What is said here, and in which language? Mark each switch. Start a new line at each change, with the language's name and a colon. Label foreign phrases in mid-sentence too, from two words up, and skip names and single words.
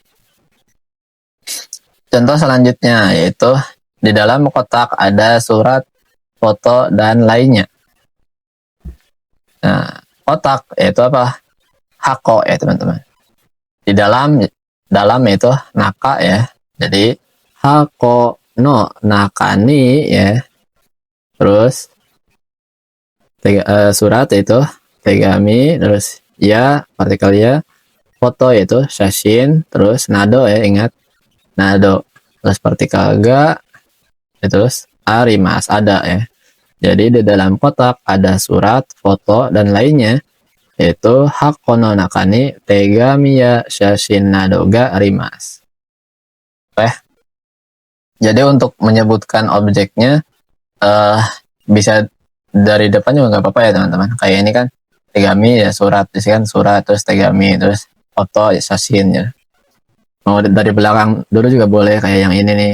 Indonesian: Contoh selanjutnya yaitu di dalam kotak ada surat, foto, dan lainnya. Nah, kotak yaitu apa? Hako ya teman-teman. Di dalam itu naka ya. Jadi
Japanese: 箱 の 中に
Indonesian: ya. Terus surat itu tegami, terus ya partikel ya, foto yaitu shashin, terus nado ya, ingat nado, terus partikel ga, terus arimas ada ya. Jadi di dalam kotak ada surat, foto, dan lainnya, yaitu
Japanese: 箱 の 中に 手紙 や 写真 など が あります.
Indonesian: Oke. Jadi untuk menyebutkan objeknya bisa dari depan juga nggak apa-apa ya teman-teman. Kayak ini kan tegami ya surat, di sini kan surat, terus tegami, terus foto ya shashin ya. Mau dari belakang dulu juga boleh kayak yang ini nih.